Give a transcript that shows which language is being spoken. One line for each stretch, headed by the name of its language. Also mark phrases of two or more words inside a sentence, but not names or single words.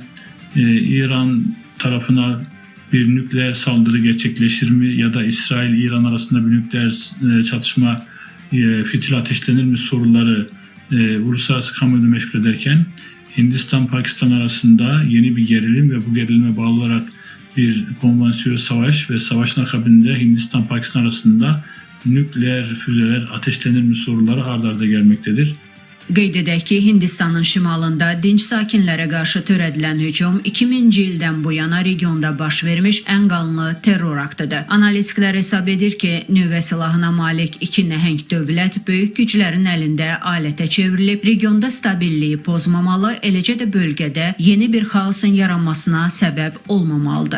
Turkish: İran tarafına bir nükleer saldırı gerçekleşir mi ya da İsrail-İran arasında bir nükleer çatışma fitil ateşlenir mi soruları uluslararası kamuoyunu meşgul ederken Hindistan-Pakistan arasında yeni bir gerilim ve bu gerilime bağlı olarak bir konvansiyonel savaş ve savaşın akabinde Hindistan-Pakistan arasında nükleer füzeler ateşlenir mi soruları ard arda gelmektedir.
Azerbaijani: Qeyd edək ki, Hindistanın şimalında dinc sakinlərə qarşı törədilən hücum 2000-ci ildən bu yana regionda baş vermiş ən qanlı terror aktıdır. Analitiklər hesab edir ki, nüvə silahına malik iki nəhəng dövlət böyük güclərin əlində alətə çevrilib, regionda stabilliyi pozmamalı, eləcə də bölgədə yeni bir xaosun yaranmasına səbəb olmamalıdır.